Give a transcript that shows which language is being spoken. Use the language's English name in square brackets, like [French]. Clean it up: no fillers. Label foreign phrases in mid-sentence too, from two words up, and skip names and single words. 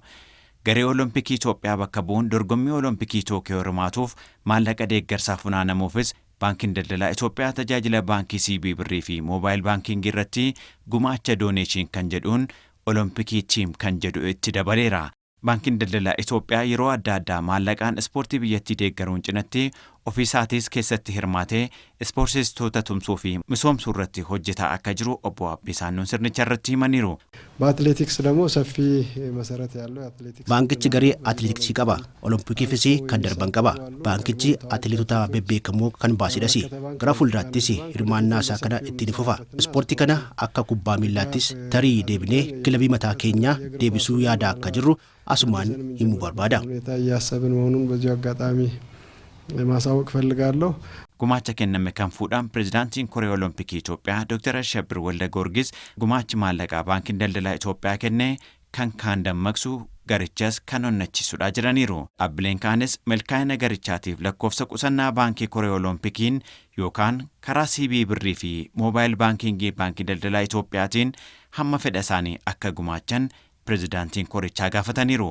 [Oromo] Garee Olompikii Itoophiyaa bakka bu'uun dorgommii Olompikii Tookiyoo hirmaatuuf maallaqa deeggarsaa funaanamuufis baankiin daldalaa Itoophiyaa tajaajila baankii CB birrii fi moobaayil baankingii irratti gumaacha dooneeshin kan jedhuun Olompikii tiim kan jedhu itti dabaleera. Baankiin daldalaa Itoophiyaa yeroo adda addaa maallaqaan ispoortii biyyattii deeggaruun cinatti ofiisaatis keessatti hirmaatee ispoortistoota tumsuu fi misoomsuu irratti hojjetaa akka jiru obbo Abbee Saannoon sirnicha irratti himaniiru. [Amharic] በአትሌቲክስ ደግሞ ሰፊ መሰረት ያለው አትሌቲክስ [Oromo] ባንኪchi garee atileetiksii qaba olompikifis kan darban qaba baankichi atileetota bebbeekamoo kan baasidhas gara fuulduraattis hirmaannaa isaa kana ittiin fufa ispoortii kana akka kubbaa miillaattis tarii deebinee kilabii mataa keenyaa deebisuu yaada akka jirru asumaan himuu barbaada. [Amharic] እያሰብን መሆኑን በዚህ አጋጣሚ ማሳወቅ ፈልጋለሁ. [Oromo] Gumaacha kenname kan fuudhaan pirezidaantiin Koree Olompikii Itoophiyaa Dr. Ashabir Walda Goorgis gumaachi maallaqaa baankiin daldalaa Itoophiyaa kenne kan kaan dammaqsu garichas kan onnachiisudha jedhaniiru. Dhaabbileen kaanis milkaa'ina garichaatiif lakkoofsa qusannaa baankii Koree Olompikiin yookaan karaa CB birrii fi moobaayil baankingii baankii daldalaa Itoophiyaatiin hamma fedha isaanii akka gumaachan pirezidaantiin korichaa gaafataniiru.